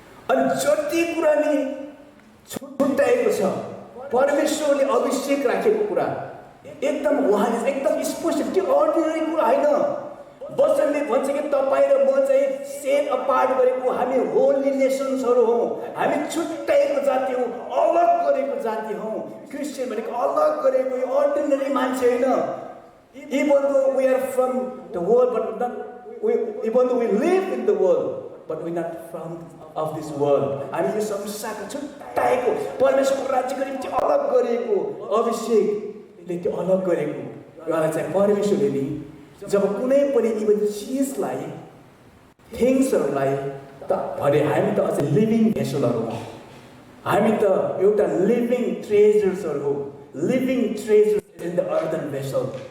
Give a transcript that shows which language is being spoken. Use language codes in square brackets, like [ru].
[ne] अनि जति कुरा नि छुट्याएको छ परमेश्वरले अभिषेक राखेको कुरा एकदम उहाँले एकदम स्पष्ट, त्यो अर्डिनरी कुरा होइन। वचनले भन्छ कि तपाईँ र म चाहिँ सेट अपार्ट गरेको हामी होली नेसन्सहरू हौँ, हामी छुट्याएको जाति हौँ, अलग गरेको जाति हौँ। क्रिस्चियन भनेको अलग गरेको यो अर्डिनरी मान्छे होइन। [en] Even though we are from the world, but not even though we live in the world, but we're not from of this world. [ne] हामी यो संसारको छुट्याएको परमेश्वरको राज्यको निम्ति अलग गरेको अभिषेकले त्यो अलग गरेको उहाँलाई चाहिँ परमेश्वरले नि जब कुनै पनि इभन चिजलाई थिङ्सहरूलाई त भने हामी त अझ लिभिङ भेसलहरू हौँ, हामी त एउटा लिभिङ ट्रेजर्सहरू हो, [en] Living treasures in the earthen vessel.